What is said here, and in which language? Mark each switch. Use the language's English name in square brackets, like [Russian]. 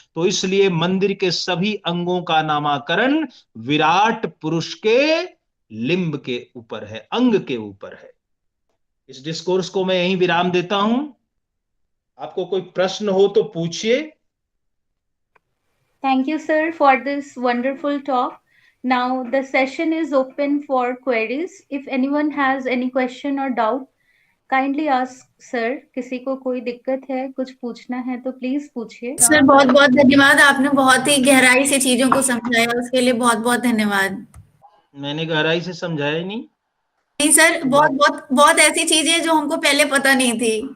[Hindi] तो इसलिए मंदिर के सभी अंगों का नामकरण विराट पुरुष के लिंब के ऊपर है, अंग के ऊपर है। इस डिस्कोर्स को मैं यहीं विराम देता हूं। आपको कोई प्रश्न हो तो पूछिए। [English] Thank you, sir, for this wonderful talk. Now the session is open for queries. If anyone has any question or doubt, kindly ask sir. [Hindi] किसी को कोई दिक्कत है, कुछ पूछना है तो प्लीज पूछिए। सर बहुत बहुत धन्यवाद, आपने बहुत ही गहराई से चीजों को समझाया, उसके लिए बहुत बहुत धन्यवाद। मैंने गहराई से समझाया नहीं? नहीं सर, बहुत बहुत बहुत ऐसी चीजें जो हमको पहले पता नहीं थी।